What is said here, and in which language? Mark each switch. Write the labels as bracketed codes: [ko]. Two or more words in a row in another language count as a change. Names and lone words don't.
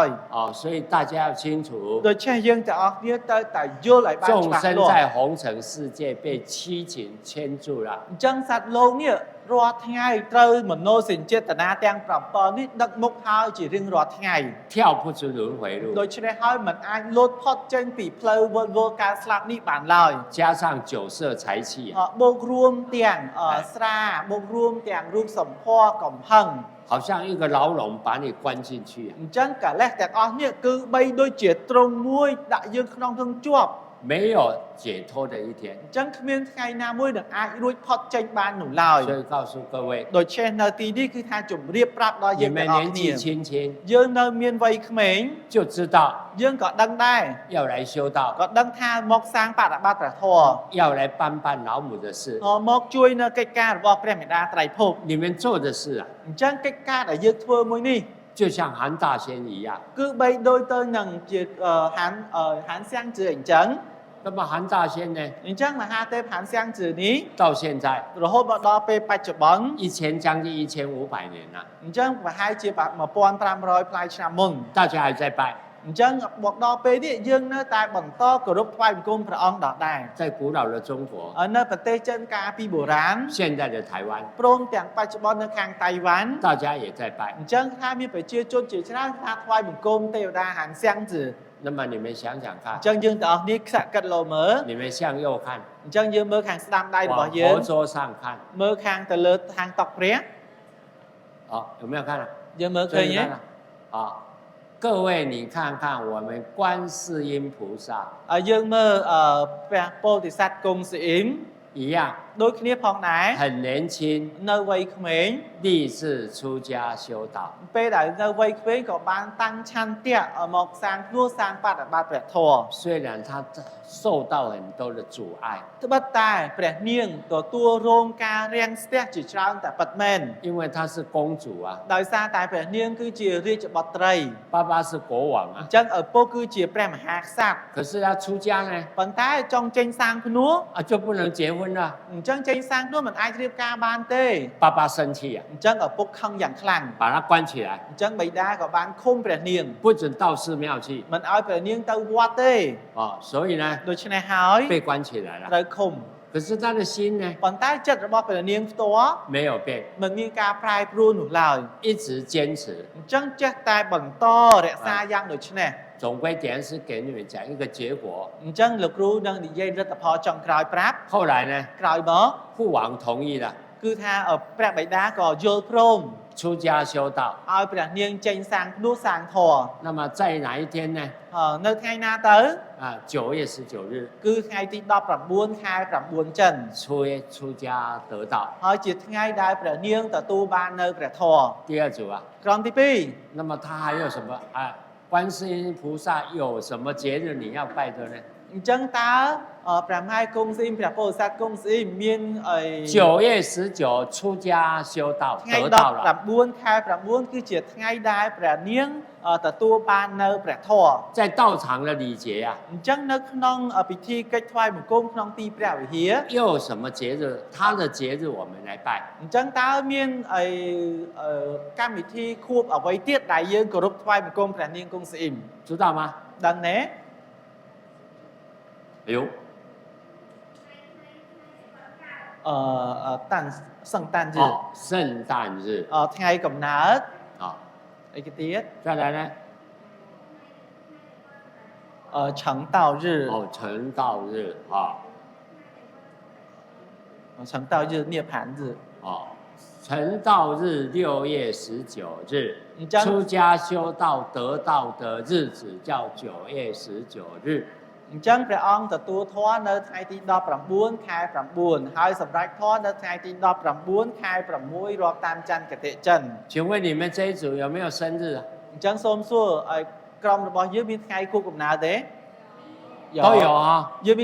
[zh] 哦，所以大家要清楚， [km] ដូច្នេះយើងទាំងអស់គ្នាត្រូវតែយល់ឲ្យបាន [zh] 众 [km] ច្បាស់ [zh] 生 [km] លាស់ [zh] 在红尘世界被七情牵住了， [km] អញ្ចឹងសត្វលោកនេះរាល់ថ្ងៃត្រូវមនោសញ្ចេតនាទាំង7នេះដឹកមុខហើយជារៀងរាល់ថ្ងៃ [zh] 跳不出轮回路， [km] ដូច្នេះហើយមិនអាចលោតផុតចេញពីផ្លូវវិលវល់ការស្លាប់នេះបានឡើយ [zh] 加上酒色财气啊， [km] បូករួមទាំងស្រាបូករួមទាំងរូបសម្ផស្សកំហឹង [zh] 好像一个牢笼把你关进去啊， [km] អញ្ចឹងកាលេសទាំងអស់នេះគឺបីដូចជាទ្រង់មួយដាក់យើងក្នុងនឹងជាប់ [zh] 没有解脱的一天。 [km] អញ្ចឹងគ្មានថ្ងៃណាមួយនឹងអាចរួចផុតចេញបាននោះឡើយ [zh] 所以告诉各位， [km] ដូច្នេះនៅទីនេះគឺថាជំរាបប្រាប់ដល់ [zh] 你 [km] យើង [zh] 们 [km] ទាំងអស់ [zh] 年 [km] គ្នា [zh] 纪轻轻 [km] យើងនៅមានវ័យក្មេង [zh] 就知道 [km] យើងក៏ដឹងដែរ [zh] 要来修道， [km] ក៏ដឹងថាមកសាងបដិបត្តិព្រះធម៌ [zh] 要来办老母的事。 [km] មកជួយនៅកិច្ចការរបស់ព្រះមេដាត្រៃភព [zh] 你们做的事啊， [km] អញ្ចឹងកិច្ចការដែលយើងធ្វើមួយនេះ [zh] 就像韩大仙一样。 [km] គឺបីដូចទៅនឹងជាហានសៀងជឿអញ្ចឹង [zh] 那么韩大仙呢， [km] អញ្ចឹងមហាទេពហានសៀងជឿនេះ [zh] 到现在 [km] រហូតមកដល់ពេលបច្ចុប្បន្ន [zh] 将近1500年了， [km] អញ្ចឹងប្រហែលជា1500ផ្លាយឆ្នាំមុន [zh] 大家还在拜。 [km] អញ្ចឹងមកដល់ពេលនេះយើងនៅតែបន្តគោរពថ្វាយបង្គំព្រះអង្គដដែល [zh] 在古老的中国， [km] នៅប្រទេសចិនកាលពីបុរាណ [zh] 现在的台湾， [km] ព្រមទាំងបច្ចុប្បន្ននៅខាងតៃវ៉ាន់ [zh] 大家也在拜。 [km] អញ្ចឹងថាមានប្រជាជនជាច្រើនថាថ្វាយបង្គំទេវតាហានសៀងជឿ [zh] 那么你们想想看 [km] អញ្，ចឹងយើងទាំងអស់គ្នាខ្សាក់កាត់លោមើល [zh] 你们向右看， [km] អញ្ចឹងយើងមើលខាងស្ដាំដៃរបស់ [zh] 往 [km] យើង [zh] 佛桌上看， [km] មើលខាងទៅលើខាងតុព្រះ [zh] 好，有没有看啊？ [km] យើងមើលឃើញទេ [zh] 啊，各位你看看我们观世音菩萨 [km] យើងមើលព្រះពោធិសត្វគង់ស៊ីអ៊ីម [zh] 一样， [km] ដូចគ្នាផងដែរ [zh] 很年轻， [km] នៅវ័យក្មេង [zh] 立志出家修道。 [km] ពេលដែលនៅវ័យក្មេងក៏បានតាំងឆន្ទៈមកសាងខ្លួនសាងបដិបត្តិព្រះធម៌ [zh] 虽然他受到很多的阻碍， [km] ត្បិតតែព្រះនាងទទួលរងការរាំងស្ទះជាច្រើនតែពិតមែន [zh] 因为他是公主啊， [km] ដោយសារតែព្រះនាងគឺជារាជបុត្រី [zh] 爸爸是国王 [km] អ [zh] 啊， [km] ញ្ចឹងឪពុកគឺជាព្រះមហាក្សត្រ [zh] 可是他出家呢， [km] ប៉ុន្តែចង់ចេញសាងភ្នួស [zh] 啊就不能结婚了， [km] អញ្ចឹងចេញសាងភ្នួសមិនអាចរៀបការបានទេ [zh] 爸爸生气啊， [km] អញ្ចឹងឪពុកខឹងយ៉ាងខ្លាំង [zh] 把他关起来， [km] អញ្ចឹងបិតាក៏បានឃុំព្រះនាង [zh] 不准到寺庙去 [km] មិនឲ្យព្រះនាងទៅវត្តទេ [zh] 啊，所以呢 [km] ដូច្នេះហើយ [zh] 被关起来 [km] ត្រួ [zh] 了。 [km] យឃុំ [zh] 可是他的心呢 [km] ប៉ុន្តែចិត្តរបស់ព្រះនាងផ្ទាល់ [zh] 没有变， [km] មិនមានការប្រែប្រួលនោះឡើយ [zh] 一直坚持。 [km] អញ្ចឹងចេះតែបន្តរក្សាយ៉ាងដូចនេះ [zh] 总归点是给你们讲一个结果。 [km] អញ្ចឹងលោកគ្រូនឹងនិយាយលទ្ធផលចុងក្រោយប្រាប់ [zh] 后来呢， [km] ក្រោយមក [zh] 父王同意了， [km] គឺថាព្រះបិតាក៏យល់ព្រម [zh] 出家修道。 [km] ឲ្យព្រះនាងចេញសាងភ្នួសសាងធម៌ [zh] 那么在哪一天呢？ [km] នៅថ្ងៃណាទៅ [zh] 啊，9月19日 [km] គឺថ្ងៃទី19ខែ9ចិន [zh] 出家得道。 [km] ហើយជាថ្ងៃដែលព្រះនាងទទួលបាននៅព្រះធម៌ [zh] 第二组啊， [km] ក្រុមទី2 [zh] 那么他还有什么啊？观世音菩萨有什么节日你要拜的呢？ [km] អញ្ចឹងតើព្រះមហាគង់ស៊ីមព្រះពោធិសត្វគង់ស៊ីមមានអី [zh] 9月19出家修道 [km] ថ្ងៃ [zh] 得道了， [km] 19ខែ9គឺជាថ្ងៃដែលព្រះនាងទទួលបាននៅព្រះធម៌ [zh] 在道场的礼节啊， [km] អញ្ចឹងនៅក្នុងពិធីកិច្ចថ្វាយបង្គំក្នុងទីព្រះវិហារ [zh] 又有什么节日？他的节日我们来拜。 [km] អញ្ចឹងតើមានអីកម្មវិធីខួបអ្វីទៀតដែលយើងគោរពថ្វាយបង្គំព្រះនាងគង់ស៊ីអ៊ីម [zh] 知道吗？ [km] ដឹងទេ [zh] 哎呦， [km] តាន់សង្តាន日 [zh] 哦，圣诞日 [km] ថ្ងៃកំណើត [zh] 啊， [km] អីគេទៀត [zh] 再来呢？成道日哦，成道日啊，成道日涅槃日哦，成道日6月19日， [km] អញ្ចឹង [zh] 出家修道得道的日子叫9月19日。 [km] អញ្ចឹងព្រះអង្គទទួលធម៌នៅថ្ងៃទី19ខែ9ហើយសម្រេចធម៌នៅថ្ងៃទី19ខែ6រាប់តាមចន្ទគតិចិន [zh] 请问你们这一组有没有生日啊？ [km] អញ្ចឹងសូមសួរឲ្យក្រុមរបស់យើងមានថ្ងៃខួបកំណើតទេ [zh] 都有啊，